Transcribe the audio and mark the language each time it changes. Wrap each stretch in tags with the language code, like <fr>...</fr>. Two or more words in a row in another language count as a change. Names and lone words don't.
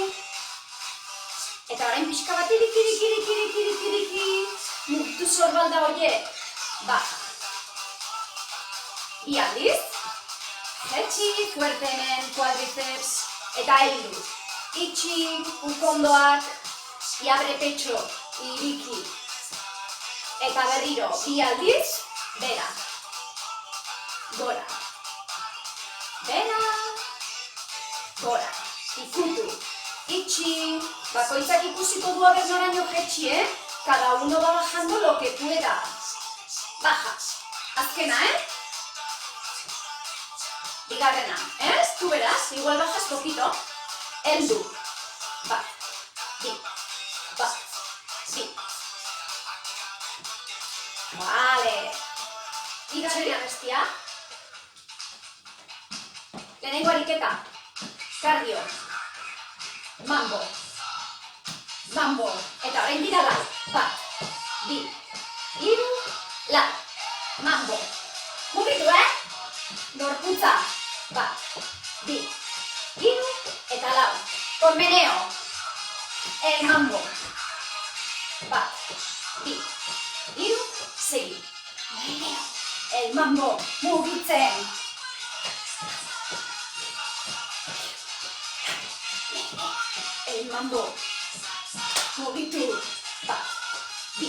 <eu>Eta orain pixka bat iriki. Mugitu sorbalda horiek. Baja. Bi aldiz. Jetxi, fuerte hemen, cuádriceps. Eta heldu. Itxi, ukondoak.</eu> <es>Y abre pecho.</es> <eu>Iriki. Eta berriro. Bi aldiz. Bera. Gora. Bera. Gora. Ikutu. Itxi. Bakoitzak ikusiko du aber noraino jetxi,</eu> <es>Cada uno va bajando lo que pueda.</es> <eu>Baja. Azkena, Bigarrena,</eu> <es>Tú verás, igual bajas poquito.</es> <eu>Heldu. Bat. Bi. Bat. Bi. Vale. Bigarrena bestia. Lehenengo ariketa. Cardio. Mambo. Mambo. Eta orain dira lau. Bat. Bi. Hiru. Lau. Mambo. Mugitu, Gorputza. Bat. Bi. Hiru. Eta lau.</eu> <es>Con meneo. El mambo.</es> <eu>Bat. Bi. Hiru. Segi. Meneo.</eu> <es>El mambo.</es> <eu>Mugitzen.</eu> <es>El mambo.</es> <eu>Mugitu. Bat. Bi.</eu>